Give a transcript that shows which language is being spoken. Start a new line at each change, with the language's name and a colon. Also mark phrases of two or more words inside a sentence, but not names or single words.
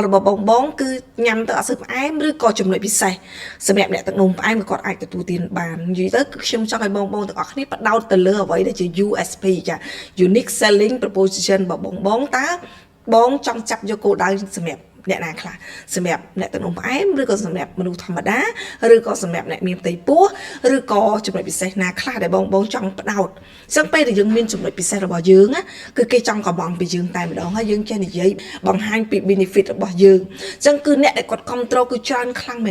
Khmer: របស់បងគឺញ៉ាំទៅអត់សូវផ្អែមឬក៏ចំណុចពិសេសសម្រាប់អ្នកទឹកនោមផ្អែមក៏គាត់អាចទទួលទានបាននិយាយទៅគឺខ្ញុំចង់ឲ្យបងទាំងអស់គ្នាបដោតទៅលើអ្វីដែលជា USP ចា
English: unique selling proposition
Khmer: របស់បងតើបងចង់ចាប់យកគោលដៅសម្រាប់អ្នកណាខ្លះសម្រាប់អ្នកទឹកនោមផ្អែមឬក៏សម្រាប់មនុស្សធម្មតាឬក៏សម្រាប់អ្នកមានផ្ទៃ ពោះឬក៏ចំណុចពិសេសណាខ្លះដែលបងចង់ផ្ដោតអញ្ចឹងពេលដែលយើងមានចំណុចពិសេសរបស់យើងណាគឺគេចង់កបងពីយើងតែម្ដងហើយយើងចេះនិយាយបង្ហាញពី benefit របស់យើងអញ្ចឹងគឺអ្នកដែលគាត់គ្រប់គ្រងគឺច្រើនខ្លាំងមែ